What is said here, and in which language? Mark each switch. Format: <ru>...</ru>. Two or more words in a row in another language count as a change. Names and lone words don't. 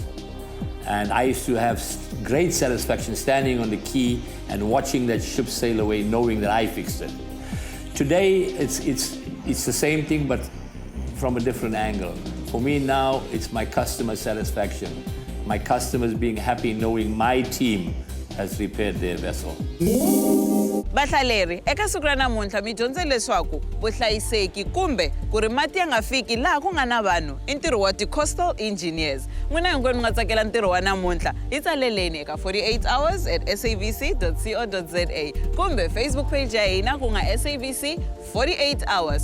<en>And I used to have great satisfaction standing on the quay and watching that ship sail away, knowing that I fixed it. Today, it's the same thing, but from a different angle. For me now, it's my customer satisfaction. My customers being happy knowing my team has repaired their vessel.</en> <ts>Bahlaleri, eka siku ra namuntlha mi dyondze leswaku vuhlayiseki kumbe ku ri mati ya nga fiki laha ku nga na vanhu i ntirho wa</ts> <en>ti-coastal engineers.</en> <ts>N'wina hinkwenu mi nga tsakela ntirho wa namuntlha hi tsaleleni eka 48 hours at sabc.co.za kumbe Facebook page ya hina ku nga SABC 48 hours.</ts>